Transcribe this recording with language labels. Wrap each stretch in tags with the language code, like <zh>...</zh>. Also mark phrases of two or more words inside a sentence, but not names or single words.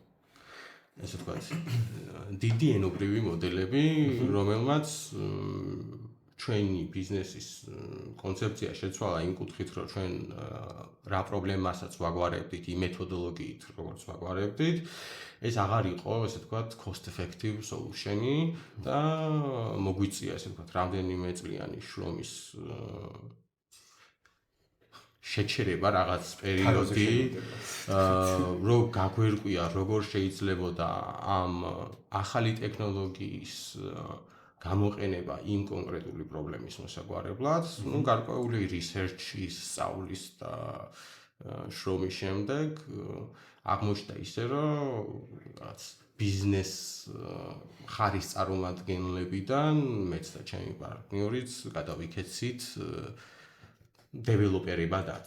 <ka>ესე ვთქვათ, დიდი ენობრივი მოდელები, რომელმაც ჩვენი ბიზნესის კონცეფცია შეცვალა იმ კუთხით, რომ ჩვენ რა პრობლემასაც ვაგვარებდით, იმ მეთოდოლოგიით, როგორც ვაგვარებდით, ეს აღარ იყო, ესე ვთქვათ,</ka> <en>cost effective solution-ი</en> <ka>და მოგვიწია, ესე ვთქვათ, რამდენიმე წლიანი შრომის შეჩერება რაღაც პერიოდი, რომ გაგვერკვია, როგორ შეიძლება ამ ახალი ტექნოლოგიის გამოყენება იმ კონკრეტული პრობლემის მოსაგვარებლად, ну, გარკვეული research-ის სწავლის და შრომის შემდეგ აღმოჩნდა ისე, რომ რაღაც ბიზნეს ხარის წარმომადგენლებიდან მეც და ჩემი პარტნიორიც გადავიქეცით დეველოპერებადაც.</ka>